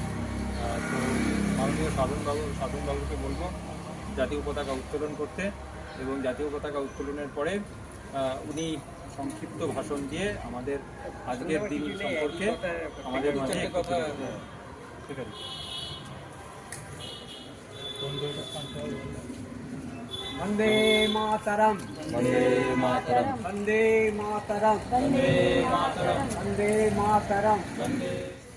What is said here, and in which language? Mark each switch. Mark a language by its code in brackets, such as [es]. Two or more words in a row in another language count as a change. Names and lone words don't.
[bn] তো মাননীয় সাধনবাবুকে বলবো জাতীয় পতাকা উত্তোলন করতে, এবং জাতীয় পতাকা উত্তোলনের পরে উনি সংক্ষিপ্ত ভাষণ দিয়ে আমাদের আজকের দিন সম্পর্কে আমাদের মাঝে ঠিক আছে। [sa] वंदे मातरम, वंदे मातरम, वंदे मातरम, वंदे मातरम, वंदे मातरम। वंदे